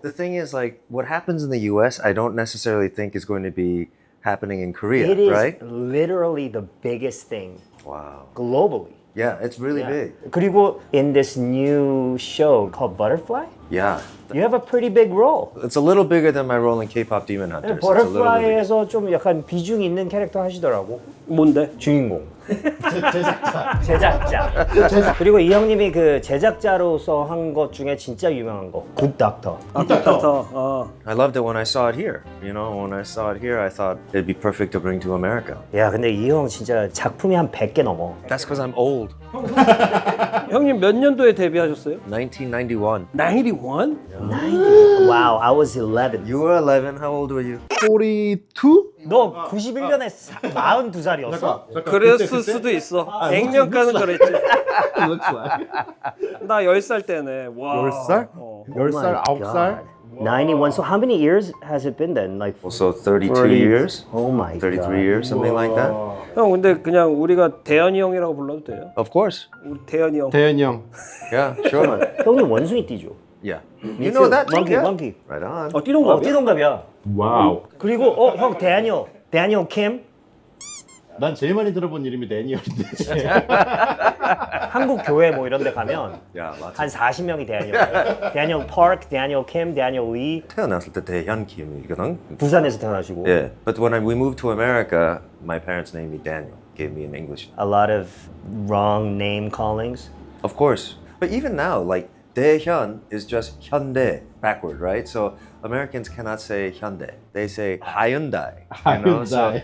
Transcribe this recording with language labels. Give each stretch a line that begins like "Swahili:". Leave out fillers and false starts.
English: The thing is, like, what happens in the U.S., I don't necessarily think is going to be happening in Korea, It is right? literally the biggest thing Wow. globally. Yeah, it's really big.
Korean: 그리고
English: in this new show called Butterfly, Yeah. you have a pretty big role. It's a little bigger than my role in K-pop Demon Hunters. It's a little bit bigger.
Korean: 버터플라이에서 좀 약간 비중 있는 캐릭터 하시더라고. 뭔데? 주인공. 제작자. 제작자. 그리고 이 형님이 그 제작자로서 한 것 중에 진짜 유명한 거. 굿 닥터. 아.
English: I loved it when I saw it here. You know, when I saw it here, I thought it'd be perfect to bring to America.
Korean: 야, 근데 이 형 진짜 작품이 한 100개 넘어.
English: That's because I'm old.
Korean: 형님 몇 년도에 데뷔하셨어요? 1991. 91?
English: 90. Wow, I was 11. You were 11. How old were you? 42?
Korean: 너 91년에 42살이었어? 그랬을 수도 있어. 액면가는 그랬지.
English: Looks like.
Korean: 나 10살 때네. 와. 10살? 어. 10살, 9살? 91.
English: So how many years has it been then? Like, Also 32 years? oh my 33 god. years, something like that?
Korean: 형 근데 그냥 우리가 대현이 형이라고 불러도 돼요?
English: Of course.
Korean: 우리 대현이 형. 대현이 형.
English: Yeah, sure.
Korean: 형님 원숭이 띠죠?
English: Yeah. You know that too, monkey, yeah? monkey. Right on.
Korean: 띠동갑이야? 띠동갑이야. 와우. 그리고 형 대한이 형 캠? 난 제일 많이 들어본 이름이 데니얼인데. 한국 교회 뭐 이런 데 가면
English: Yeah, lots
Korean: 한 40명이 대한이 형. 대한이 형 파크, 대한이 형 캠, 대한이 형 리. 태어났을 때 대현 김이거든. 부산에서 태어나시고.
English: Yeah, but when we moved to America, my parents named me Daniel. Gave me an English. A lot of wrong name callings. Of course. But even now, like Daehyun is just Hyundai backward, right? So Americans cannot say Hyundai. They say Hyundai. You know? So